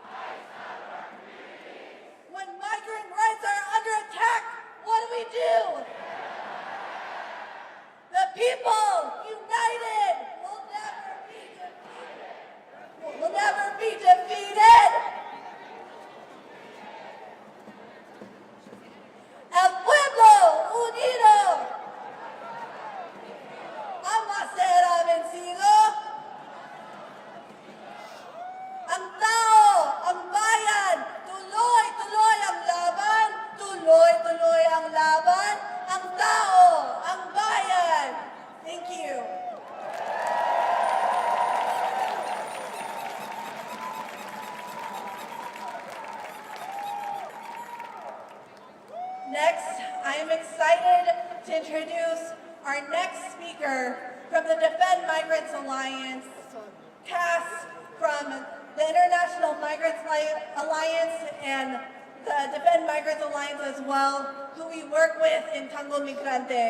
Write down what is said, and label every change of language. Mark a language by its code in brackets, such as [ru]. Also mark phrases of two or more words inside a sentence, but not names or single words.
[en] When migrant rights are under attack, what do? The people, united, will never be defeated. [es] El pueblo unido jamás será vencido. [tl] Ang tao, ang bayan, tuloy-tuloy ang laban, tuloy-tuloy ang laban, ang tao, ang bayan. [en] Thank you. Next, I am excited to introduce our next speaker from the Defend Migrants Alliance, Cass from the International Migrants Alliance and the Defend Migrants Alliance as well, who we work with in Tango Migrante.